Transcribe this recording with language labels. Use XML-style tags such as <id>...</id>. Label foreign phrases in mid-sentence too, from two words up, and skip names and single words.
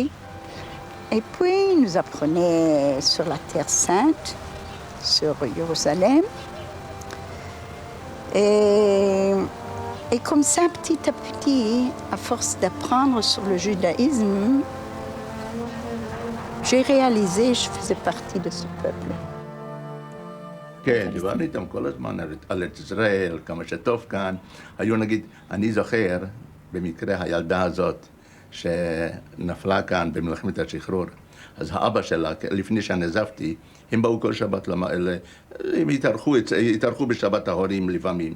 <fr>Et puis, ils nous apprenaient sur la Terre Sainte, sur Jérusalem. Et comme ça, petit à petit, à force d'apprendre sur le judaïsme, j'ai réalisé que je faisais partie de ce peuple.</fr> <he>כן, דיברנו איתם כל הזמן על ארץ ישראל, כמה שטוב כאן. היו נגיד, אני זוכר, במקרה הילדה הזאת, שנפלה כאן במלחמת השחרור. אז האבא שלה, לפני שנעזבתי, הם באו כל שבת, הם התארחו בשבת ההורים לפעמים.</he>